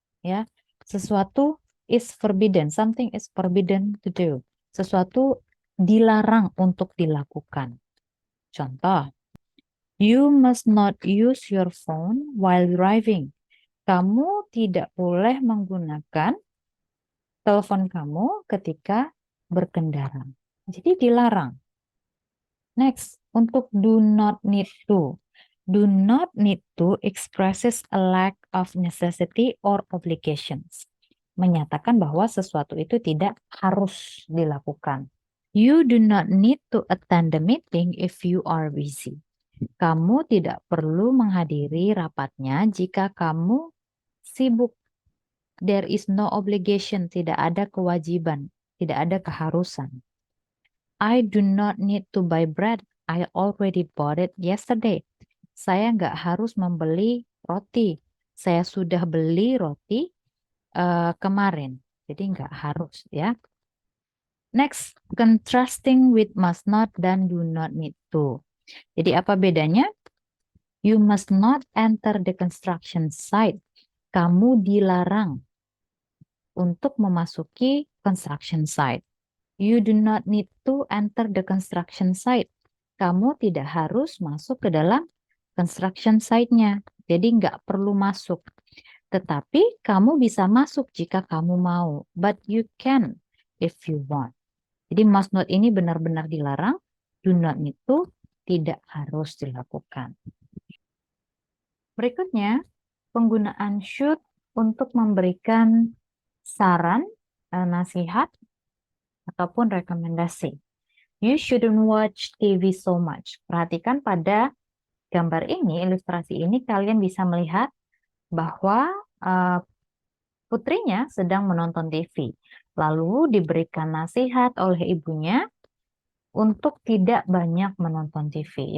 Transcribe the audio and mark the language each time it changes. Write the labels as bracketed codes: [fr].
[en] Ya, sesuatu is forbidden, something is forbidden to do. [id] Sesuatu dilarang untuk dilakukan. [en] Contoh, you must not use your phone while driving. [id] Kamu tidak boleh menggunakan telepon kamu ketika berkendara. Jadi dilarang. Next, untuk do not need to. [en] Do not need to expresses a lack of necessity or obligations. [id] Menyatakan bahwa sesuatu itu tidak harus dilakukan. [en] You do not need to attend the meeting if you are busy. [id] Kamu tidak perlu menghadiri rapatnya jika kamu sibuk. [en] There is no obligation, [id] tidak ada kewajiban, tidak ada keharusan. [en] I do not need to buy bread. I already bought it yesterday. [id] Saya nggak harus membeli roti. Saya sudah beli roti kemarin. Jadi nggak harus ya. [en] Next, contrasting with [id] must not dan do not need to. Jadi apa bedanya? [en] You must not enter the construction site. [id] Kamu dilarang untuk memasuki construction site. [en] You do not need to enter the construction site. [id] Kamu tidak harus masuk ke dalam construction site-nya. Jadi nggak perlu masuk. Tetapi kamu bisa masuk jika kamu mau. [en] But you can if you want. [id] Jadi must not ini benar-benar dilarang. Do not need to tidak harus dilakukan. Berikutnya, penggunaan should untuk memberikan saran, nasihat, ataupun rekomendasi. [en] You shouldn't watch TV so much. [id] Perhatikan pada gambar ini, ilustrasi ini, kalian bisa melihat bahwa putrinya sedang menonton TV. Lalu diberikan nasihat oleh ibunya untuk tidak banyak menonton TV.